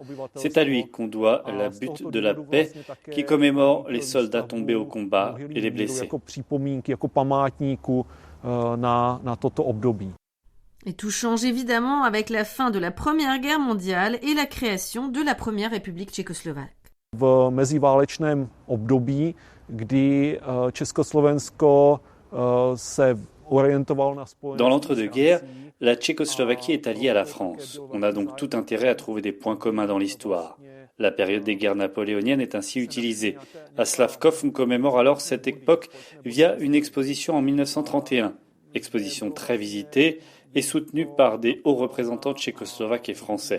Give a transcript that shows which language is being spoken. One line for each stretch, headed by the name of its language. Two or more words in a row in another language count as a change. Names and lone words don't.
French: C'est à lui qu'on doit la butte de la paix qui commémore les soldats tombés au combat et les blessés. Et tout change évidemment avec la fin de la Première Guerre mondiale et la création de la Première République tchécoslovaque.
Czech: V meziválečném období, kdy Československo se orientovalo na spojené.
French: Dans l'entre-deux-guerres, la Tchécoslovaquie est alliée à la France. On a donc tout intérêt à trouver des points communs dans l'histoire. La période des guerres napoléoniennes est ainsi utilisée. À Slavkov, on commémore alors cette époque via une exposition en 1931. Exposition très visitée et soutenue par des hauts représentants tchécoslovaques et français.